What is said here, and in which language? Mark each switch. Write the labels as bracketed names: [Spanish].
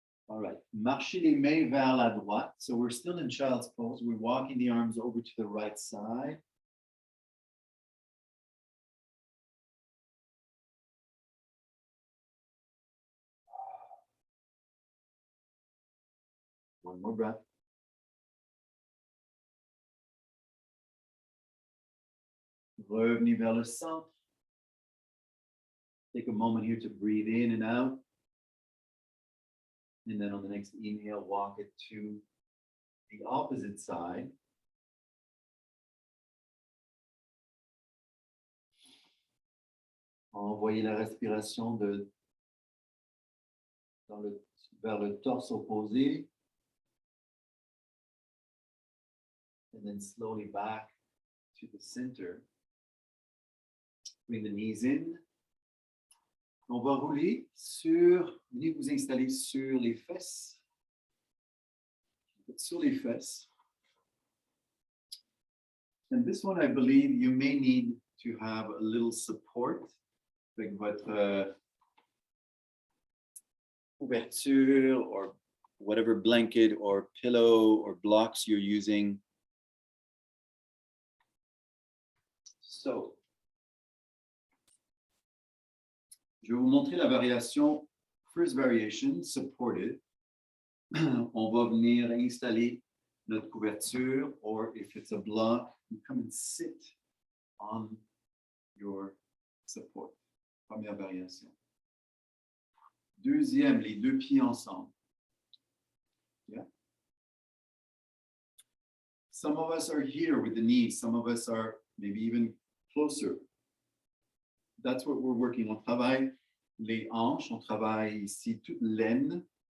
[English] All right, [French] marchez les mains vers la droite. [English] So we're still in child's pose. We're walking the arms over to the right side. One more breath. [French] Revenez vers le centre. [English] Take a moment here to breathe in and out. And then on the next inhale, walk it to the opposite side. [French] Envoyez la respiration vers le torse opposé. [English] And then slowly back to the center. Bring the knees in. [French] On va rouler venez vous installer sur les fesses. Sur les fesses. [English] And this one, I believe you may need to have a little support [French] avec votre couverture [English] or whatever blanket or pillow or blocks you're using. [French] So, je vais vous montrer la variation, [English] first variation, supported. [French] On va venir installer notre couverture, [English] or if it's a block, you come and sit on your support. [French] Première variation. Deuxième, les deux pieds ensemble. Yeah. [English] Some of us are here with the knees. Some of us are maybe even closer. That's what we're working. [French] On travaille les hanches, on travaille ici toute l'aine.